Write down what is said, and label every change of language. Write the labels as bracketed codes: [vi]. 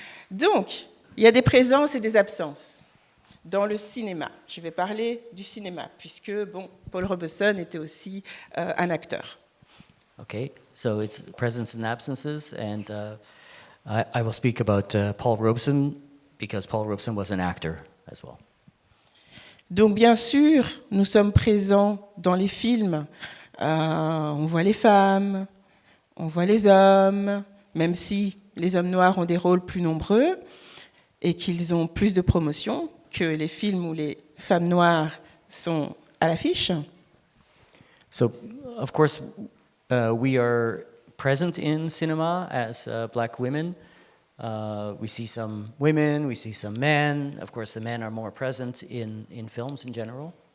[fr] Donc, il y a des présences et des absences dans le cinéma. Je vais parler du cinéma, puisque Paul Robeson était aussi un acteur. [en] Okay, so it's presence and absences, and I will speak about Paul Robeson, because Paul Robeson was an actor as well. [fr] Donc bien sûr, nous sommes présents dans les films. On voit les femmes, on voit les hommes, même si les hommes noirs ont des rôles plus nombreux et qu'ils ont plus de promotion que les films où les femmes noires sont à l'affiche. [en] So, of course, we are present in cinema as black women. We see some women, we see some men. Of course, the men are more present in films in general.